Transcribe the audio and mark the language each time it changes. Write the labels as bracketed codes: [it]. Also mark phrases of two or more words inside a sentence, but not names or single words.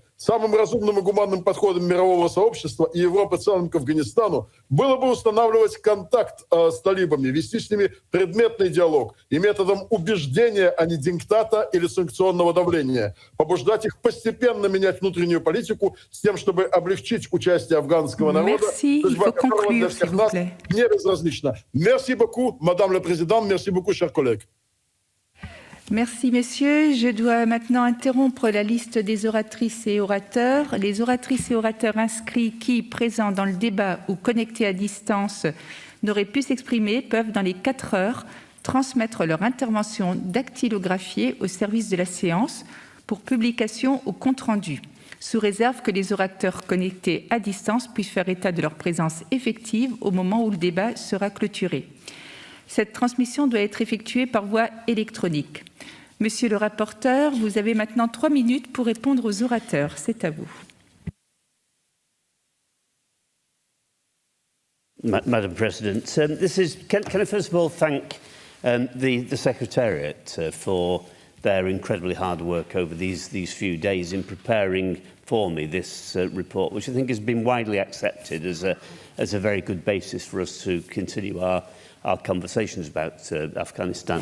[ru] Самым разумным и гуманным подходом мирового сообщества и Европы в целом к Афганистану было бы устанавливать контакт с талибами, вести с ними предметный диалог и методом убеждения, а не диктата или санкционного давления, побуждать их постепенно менять внутреннюю политику с тем, чтобы облегчить участие афганского народа, судьба которого для всех нас не безразлична. [fr] Merci beaucoup, Madame la Présidente, merci beaucoup, chers collègues. Merci, messieurs. Je dois maintenant interrompre la liste des oratrices et orateurs. Les oratrices et orateurs inscrits qui, présents dans le débat ou connectés à distance, n'auraient pu s'exprimer peuvent, dans les 4 heures, transmettre leur intervention dactylographiée au service de la séance pour publication au compte-rendu, sous réserve que les orateurs connectés à distance puissent faire état de leur présence effective au moment où le débat sera clôturé. Cette transmission doit être effectuée par voie électronique. Monsieur le rapporteur, vous avez maintenant 3 minutes pour répondre aux orateurs. C'est à vous. [en] Madam President, can I first of all thank the Secretariat for their incredibly hard work over these few days in preparing for me this report, which I think has been widely accepted as a very good basis for us to continue our conversations about Afghanistan.